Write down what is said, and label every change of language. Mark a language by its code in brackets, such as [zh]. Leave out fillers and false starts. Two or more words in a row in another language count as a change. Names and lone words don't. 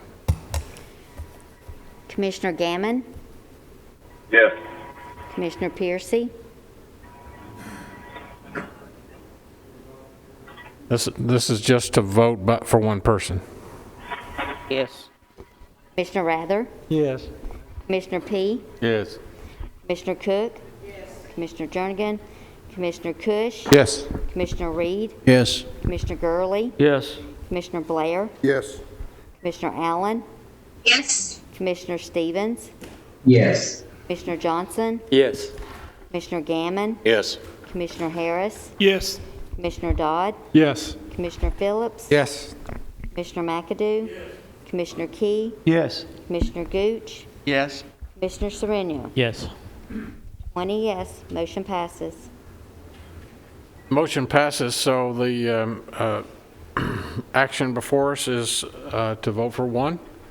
[en] Commissioner Gammon, Yes. Commissioner Piercy, This is just to vote but for one person. Yes. Commissioner Rather, Yes. Commissioner P, Yes. Commissioner Cook, Commissioner Jernigan, Commissioner Cush, Yes. Commissioner Reed, Yes. Commissioner Gurley, Yes. Commissioner Blair, Yes. Commissioner Allen, Yes. Commissioner Stevens, Yes. Commissioner Johnson, Yes. Commissioner Gammon, Yes. Commissioner Harris, Yes. Commissioner Dodd, Yes. Commissioner Phillips, Yes. Commissioner McAdoo, Commissioner Key, Yes. Commissioner Gooch, Yes. Commissioner Sereno. Yes. 20 yes, motion passes. Motion passes, so the action before us is to vote for one.